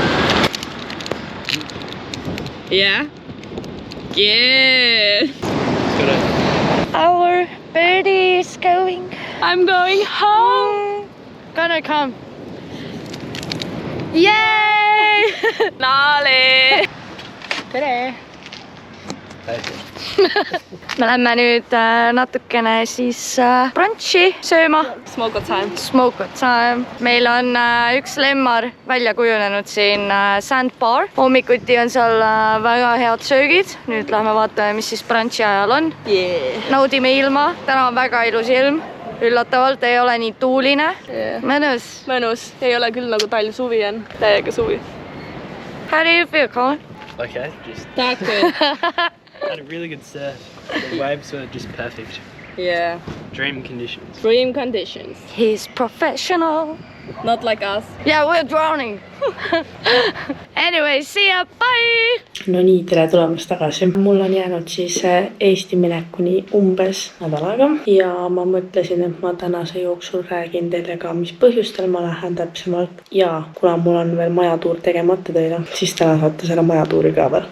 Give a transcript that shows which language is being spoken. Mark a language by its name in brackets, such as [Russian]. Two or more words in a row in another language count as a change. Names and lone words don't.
[English] Yeah? Yeah. Got it. Our birdie is going. I'm going home. Gonna come. Yay! [Estonian] Nali! Tere! Me lähme nüüd natukene siis brunchi sööma. [English] Smoke time. Smoke time. [Estonian] Meil on üks lemmar välja kujunenud siin Sandbar. Hommikuti on seal väga head söögid. Nüüd lähme vaatame, mis siis brunchi ajal on. [English] Yeah. [Estonian] Naudime ilma. Täna on väga ilus ilm. Üllatavalt ei ole nii tuuline. [English] Yeah. [Estonian] Mõnus. Mõnus. Ei ole küll nagu talv suvi on. Täiega suvi. [English] How do you feel, Colin? Okay, just Tack good. had a really good surf. The waves were just perfect. Yeah. Dream conditions. Dream conditions. He's professional. Not like us. Yeah, we're drowning. Anyway, see ya, bye! [Estonian] No nii, tere tulemast tagasi. Mul on jäänud siis Eesti minekuni umbes nädal aega ja ma mõtlesin, et ma tänase jooksul räägin teile ka, mis põhjustel ma lähen täpsemalt. Ja kuna mul on veel majatuur tegemata teile, siis täna saate selle majatuuri ka veel.